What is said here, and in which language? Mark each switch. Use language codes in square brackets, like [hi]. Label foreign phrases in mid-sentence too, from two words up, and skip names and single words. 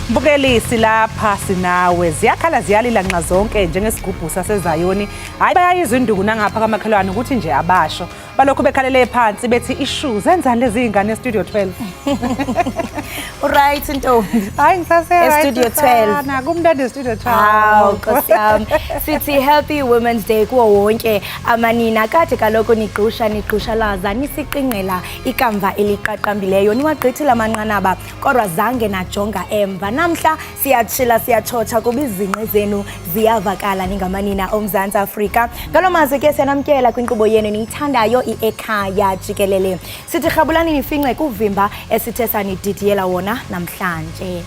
[zu] Mbukeli silapha sinawe ziyakhala ziyalila nxa zonke njengesigubhu saseZayoni hayi bayayizwa induku nangapha kamakhelwane ukuthi nje abasho balokhu bekhalele phansi bethi ishu zenzani lezi ingane estudio 12 Right Ntombi hayi ngisase Studio 12 na kumntana estudio 12 [xh] Hawu Nkosiyami sithi [en] happy women's day [xh] kuwo wonke amanina kade kaloko nigqusha laza nisiqingqela ikamva eliqaqambileyo niwagqithile amanqanaba kodwa zange najonga emva namhla siyatshila siyachocha kuba izinqe zenu ziyavakala ningamanina oMzantsi Afrika ngalomazwi ke siyanamkela kwinkqubo yenu niyithandayo Ekhaya Jikelele sithi rhabulani nifinxe kuvimba esithe sanididiyela wona namhlanje